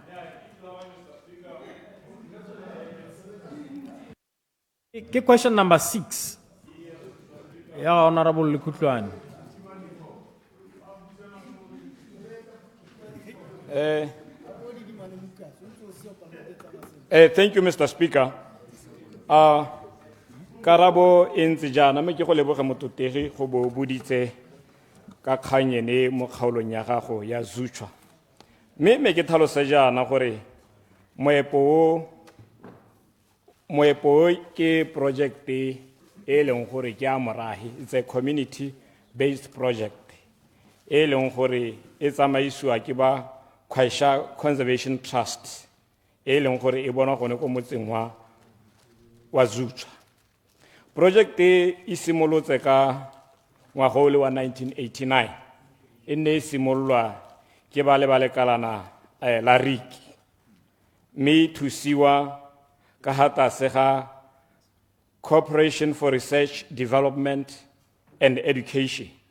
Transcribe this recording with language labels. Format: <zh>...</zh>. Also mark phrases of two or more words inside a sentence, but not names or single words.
<en>Question number 6. Yeah, Honourable Likutlane. Thank you, Mr. Speaker.</en> <tn>Karabo ntse jana me ke go leboga mototegi go bo buditse ka kganyene mo kgaolong ya gago ya Zutshwa. Me ke tlhalosa jana gore moepo ke project e leng gore ke a morahi.</tn> <en>It's a community based project</en> <tn>e leng gore e tsamaisiwa ke ba Khwaisha Conservation Trust e leng gore e bona gone go motseng wa Zutshwa. Project e simolotse ka ngwaga wa 1989 e ne simolwa ke ba lekalana la Riki me thusiwa ka hata sega Corporation for Research, Development and Education.</tn>